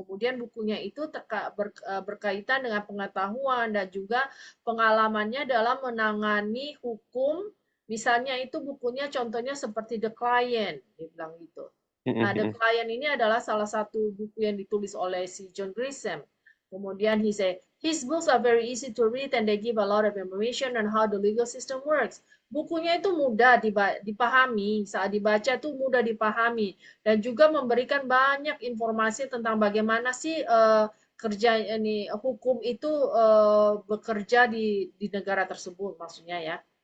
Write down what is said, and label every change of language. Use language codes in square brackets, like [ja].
[id] Kemudian bukunya itu berkaitan dengan pengetahuan dan juga pengalamannya dalam menangani hukum. Misalnya itu bukunya contohnya seperti The Client, dia bilang gitu. Nah, The Client ini adalah salah satu buku yang ditulis oleh si John Grisham. Kemudian [en] he said, his books are very easy to read and they give a lot of information on how the legal system works. [id] Bukunya itu mudah dipahami, saat dibaca itu mudah dipahami dan juga memberikan banyak informasi tentang bagaimana sih kerja ini hukum itu bekerja di negara tersebut, maksudnya ya.